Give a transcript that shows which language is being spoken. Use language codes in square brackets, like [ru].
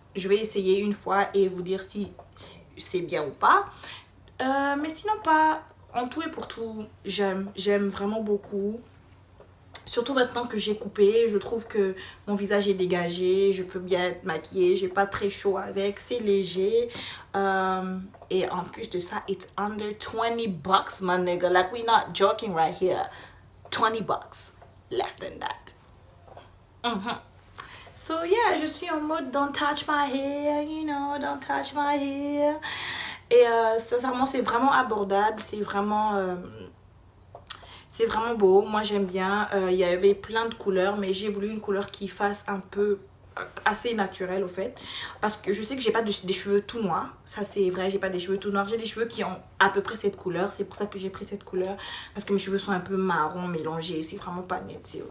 [fr] Je vais essayer une fois et vous dire si c'est bien ou pas, mais sinon pas, en tout et pour tout j'aime vraiment beaucoup. Surtout maintenant que j'ai coupé, je trouve que mon visage est dégagé, je peux bien être maquillée, j'ai pas très chaud avec, c'est léger. [en] Et en plus de ça, it's under $20 my nigga, like we not joking right here. 20 bucks. Less than that. So yeah, je suis en mode don't touch my hair, you know, don't touch my hair. [fr] Et sincèrement, c'est vraiment abordable, c'est vraiment beau. Moi, j'aime bien. Il y avait plein de couleurs, mais j'ai voulu une couleur qui fasse un peu assez naturelle au fait, parce que je sais que j'ai pas des cheveux tout noirs, ça c'est vrai, j'ai pas des cheveux tout noirs, j'ai des cheveux qui ont à peu près cette couleur, c'est pour ça que j'ai pris cette couleur, parce que mes cheveux sont un peu marron mélangés, c'est vraiment pas net.